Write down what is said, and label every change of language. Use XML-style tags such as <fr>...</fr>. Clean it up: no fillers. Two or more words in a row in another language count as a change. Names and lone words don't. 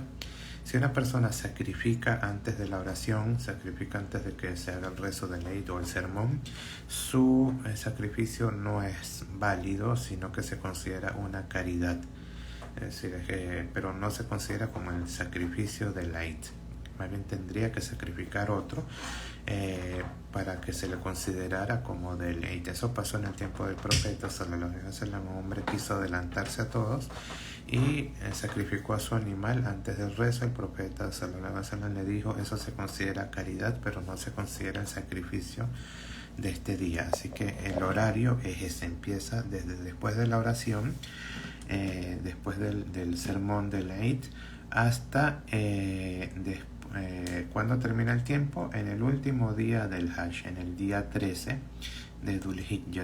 <es>Si una persona sacrifica antes de la oración, sacrifica antes de que se haga el rezo del Eid o el sermón, su sacrificio no es válido, sino que se considera una caridad. Es decir, pero no se considera como el sacrificio del Eid. Más bien tendría que sacrificar otro para que se le considerara como del Eid. Eso pasó en el tiempo del profeta</es> <ar>صلى الله عليه وسلم.</ar> <es>Un hombre quiso adelantarse a todos y sacrificó a su animal antes del rezo. El profeta</es> <ar>صلى الله عليه وسلم</ar> <es>le dijo: eso se considera caridad, pero no se considera el sacrificio de este día. Así que el horario es ese, empieza desde después de la oración, después del sermón de la Eid, hasta cuando termina el tiempo, en el último día del Hajj, en el día 13 de Dhul Hijjah.</es>